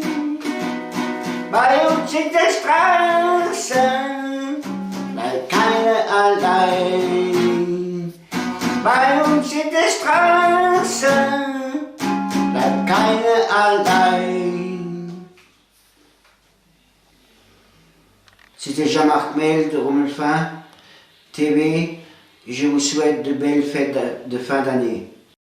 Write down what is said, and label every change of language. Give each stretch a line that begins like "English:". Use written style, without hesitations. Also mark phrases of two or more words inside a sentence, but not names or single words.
German: Bei uns in der Straße bleibt keiner allein. Bei uns in der Straße bleibt keiner allein.
French: C'était Jean-Marc Mel de Romelfin TV. Je vous souhaite de belles fêtes de fin d'année.